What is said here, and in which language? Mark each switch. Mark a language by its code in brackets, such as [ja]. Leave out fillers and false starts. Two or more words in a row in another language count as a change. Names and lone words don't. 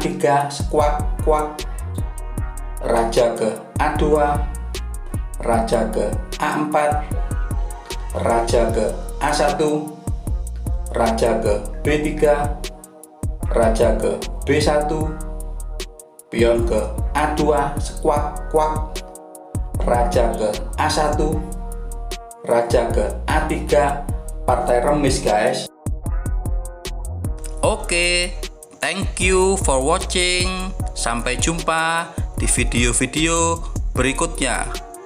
[id] squak kwak, raja ke A2, raja ke A4, raja ke A1, raja ke B3, raja ke B1, pion ke A2, squak kwak, raja ke A1, raja ke A3, partai remis guys. Oke, [en] thank you for watching. [id] Sampai jumpa di video-video berikutnya.